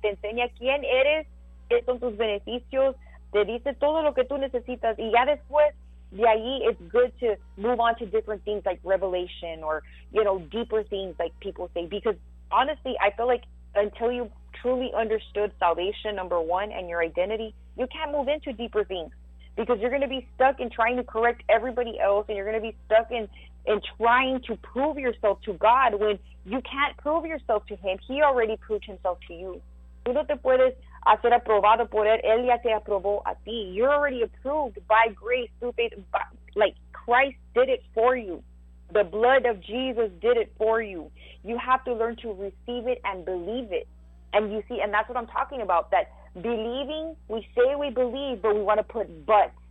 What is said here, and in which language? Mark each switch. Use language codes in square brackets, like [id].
[es] Te enseña quién eres, qué son tus beneficios, te dice todo lo que tú necesitas, y ya después de ahí, [en] it's good to move on to different things like revelation, or, you know, deeper things, like people say, because honestly, I feel like until you truly understood salvation, number one, and your identity, you can't move into deeper things, because you're going to be stuck in trying to correct everybody else, and you're going to be stuck in trying to prove yourself to God when you can't prove yourself to him. He already proved himself to you. [es] Tú no te puedes hacer aprobado por él. Él ya te aprobó a ti. [en] You're already approved by grace, through faith. Like, Christ did it for you. The blood of Jesus did it for you. You have to learn to receive it and believe it. And you see, and that's what I'm talking about, that believing, we say we believe, but we want to put but.